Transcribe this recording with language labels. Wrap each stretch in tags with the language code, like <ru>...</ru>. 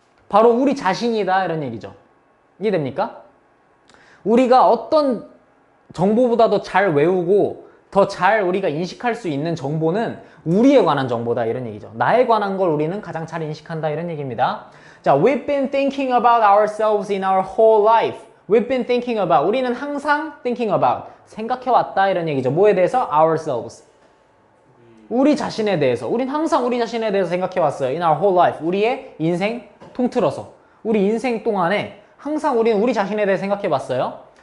<ko>바로 우리 자신이다 이런 얘기죠. 이해됩니까? 우리가 어떤 정보보다도 잘 외우고 더 잘 우리가 인식할 수 있는 정보는 우리에 관한 정보다 이런 얘기죠. 나에 관한 걸 우리는 가장 잘 인식한다 이런 얘기입니다.</ko> <en>자, we've been thinking about ourselves in our whole life. We've been thinking about.</en> <ko>우리는 항상 thinking about. 생각해왔다 이런 얘기죠. 뭐에 대해서? ourselves. 우리 자신에 대해서. 우린 항상 우리 자신에 대해서 생각해왔어요.</ko> <en>in our whole life.</en> <ko>우리의 인생 통틀어서. 우리 인생 동안에 항상 우리는 우리 자신에 대해 생각해봤어요.</ko>